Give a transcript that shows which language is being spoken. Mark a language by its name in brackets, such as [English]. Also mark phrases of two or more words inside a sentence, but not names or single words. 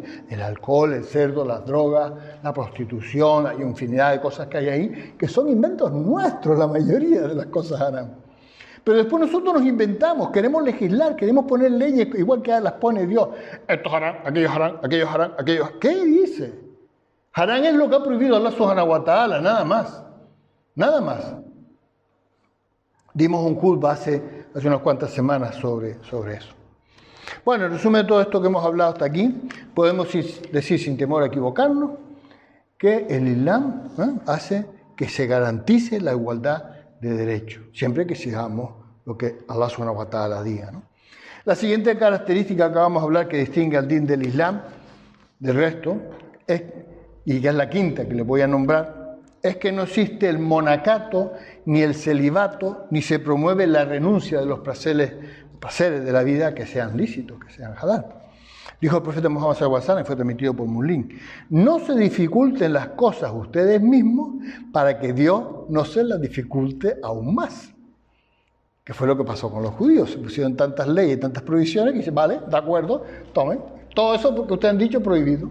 [Spanish] El alcohol, el cerdo, las drogas, la prostitución, hay infinidad de cosas que hay ahí que son inventos nuestros, la mayoría de las cosas haram. Pero después nosotros nos inventamos, queremos legislar, queremos poner leyes igual que las pone Dios. Esto es haram, aquello es haram, aquello es haram, aquello es... ¿Qué dice? Haram es lo que ha prohibido Allah [Arabic] سبحانه وتعالى, [Spanish] nada más. Nada más. Dimos un culto hace unas cuantas semanas sobre eso. Bueno, en resumen de todo esto que hemos hablado hasta aquí, podemos decir sin temor a equivocarnos que el Islam hace que se garantice la igualdad de derechos, siempre que sigamos lo que Allah [Arabic] سبحانه وتعالى [Spanish] diga, ¿no? La siguiente característica que vamos a hablar que distingue al din del Islam del resto, y que es la quinta que les voy a nombrar, es que no existe el monacato ni el celibato, ni se promueve la renuncia de los placeres de la vida que sean lícitos, que sean halal. Dijo el profeta Muhammad [Arabic] صلى الله عليه وسلم, [Spanish] y fue transmitido por Muslim: no se dificulten las cosas ustedes mismos para que Dios no se las dificulte aún más. Que fue lo que pasó con los judíos. Se pusieron tantas leyes, tantas prohibiciones, que dicen, vale, de acuerdo, tomen. Todo eso porque ustedes han dicho prohibido.